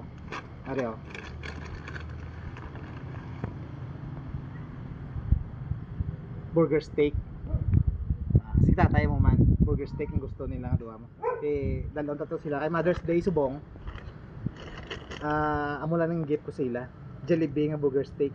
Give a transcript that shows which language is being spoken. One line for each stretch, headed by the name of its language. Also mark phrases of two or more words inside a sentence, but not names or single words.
Hiligaynon: Ari oh.
English: Burger steak.
Hiligaynon: Si tatay mo man,
English: burger steak
Hiligaynon: ang gusto nila nga duha mo. Dalawang tato sila kay Mother's Day subong. Amo lang ng gift ko sila. Jollibee nga
English: burger steak.